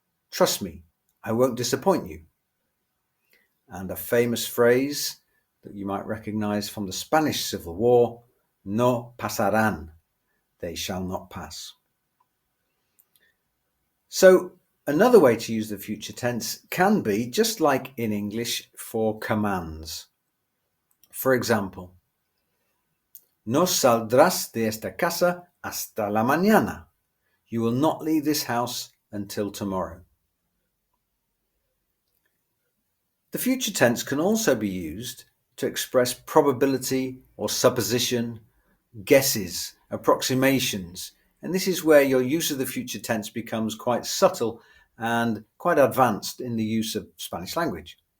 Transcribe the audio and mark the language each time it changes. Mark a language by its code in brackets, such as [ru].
[en] Trust me, I won't disappoint you. And a famous phrase that you might recognize from the Spanish Civil War, [es] no pasarán. [en] They shall not pass. So another way to use the future tense can be just like in English for commands. For example, [es] no saldrás de esta casa hasta la mañana. [en] You will not leave this house until tomorrow. The future tense can also be used to express probability or supposition, guesses, approximations, and this is where your use of the future tense becomes quite subtle and quite advanced in the use of Spanish language.